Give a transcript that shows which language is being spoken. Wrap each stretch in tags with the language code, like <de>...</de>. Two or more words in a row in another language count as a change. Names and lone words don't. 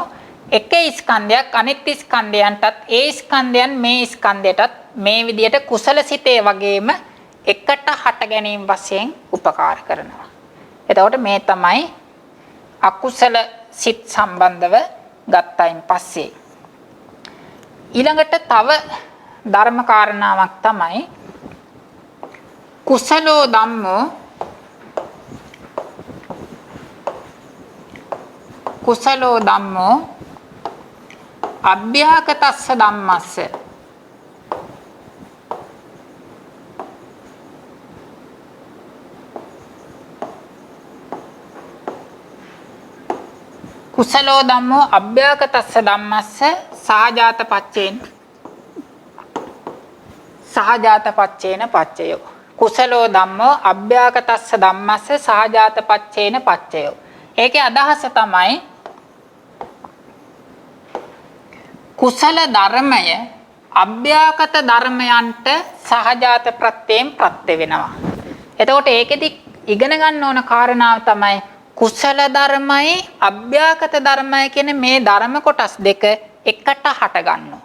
<si>එක ස්කන්ධයක් අනිත් ස්කන්ධයන්ටත් ඒ ස්කන්ධයන් මේ ස්කන්ධයටත් මේ විදියට කුසල සිතේ වගේම එකට හට ගැනීම වශයෙන් උපකාර කරනවා. එතකොට මේ තමයි අකුසල සිත් සම්බන්ධව ගත්තයින් පස්සේ ඊළඟට තව ධර්ම කාරණාවක් තමයි</si> <pi>කුසලෝ ධම්මෝ අභ්‍යාකතස්ස ධම්මස්ස කුසලෝ ධම්මෝ අභ්‍යාකතස්ස ධම්මස්ස සහජාත පච්චේන පච්චයෝ. කුසලෝ ධම්මෝ අභ්‍යාකතස්ස ධම්මස්ස සහජාත පච්චේන පච්චයෝ.</pi> <si>ඒකේ අදහස තමයි කුසල ධර්මය අභ්‍යාකත ධර්මයන්ට සහජාත ප්‍රත්‍යයෙන් ප්‍රත්‍ය වෙනවා. එතකොට ඒකෙදි ඉගෙන ගන්න ඕන කාරණාව තමයි කුසල ධර්මයි අභ්‍යාකත ධර්මයි කියන මේ ධර්ම කොටස් දෙක එකට හට ගන්නවා.</si>